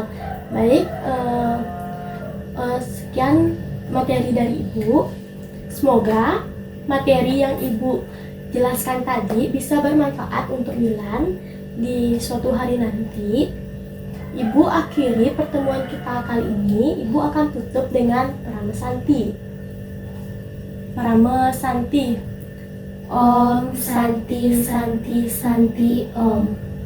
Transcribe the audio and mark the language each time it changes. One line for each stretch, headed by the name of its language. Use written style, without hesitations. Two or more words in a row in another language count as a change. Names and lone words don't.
Indonesian: Baik, sekian materi dari Ibu. Semoga materi yang Ibu jelaskan tadi bisa bermanfaat untuk Milan di suatu hari nanti. Ibu akhiri pertemuan kita kali ini. Ibu akan tutup dengan Parama Santi. Parama Santi.
Sanskrit: Om Santi Santi Santi Om.